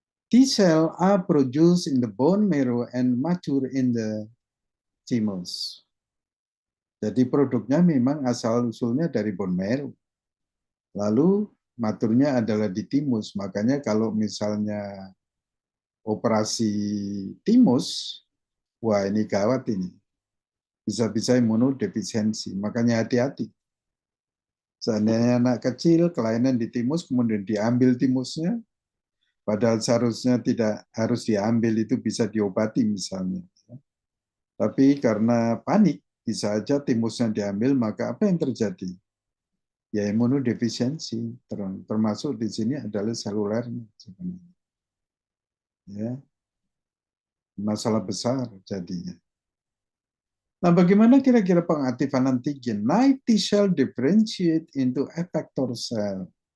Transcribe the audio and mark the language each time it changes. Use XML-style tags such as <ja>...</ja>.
<en>T-cell are produced in the bone marrow and mature in the thymus.</en> <id>Jadi produknya memang asal-usulnya dari bone marrow. Lalu maturnya adalah di timus. Makanya kalau misalnya operasi timus, wah ini gawat ini. Bisa-bisa imunodefisiensi. Makanya hati-hati. Seandainya anak kecil kelainan di timus, kemudian diambil timusnya, padahal seharusnya tidak harus diambil, itu bisa diobati misalnya. Tapi karena panik, bisa aja timusnya diambil, maka apa yang terjadi? Ya imunodefisiensi, termasuk di sini adalah selulernya sebenarnya. Ya, masalah besar jadinya. Nah, bagaimana kira-kira pengaktifan antigen?</id> <en>Night T-cell differentiate into effector cell.</en>